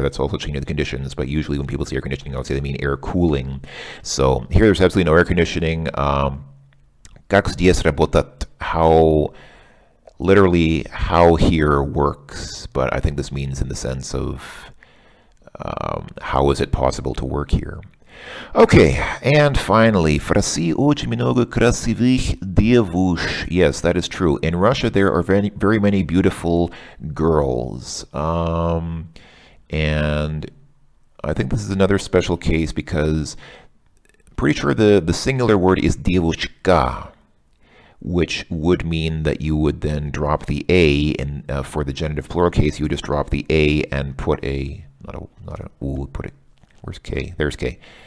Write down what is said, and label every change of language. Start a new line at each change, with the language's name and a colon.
English: That's also changing the conditions. But usually when people say air conditioning, I would say they mean air cooling. So here there's absolutely no air conditioning.
Russian: Как здесь работает?
English: How, literally, how here works. But I think this means in the sense of how is it possible to work here? Okay, and finally,
Russian: в России очень много красивых девушек.
English: Yes, that is true. In Russia, there are very, very many beautiful girls. And I think this is another special case because I'm pretty sure the singular word is девушка, which would mean that you would then drop the A, and for the genitive plural case, you would just drop the A and put a, not a U, put it, where's K? There's K.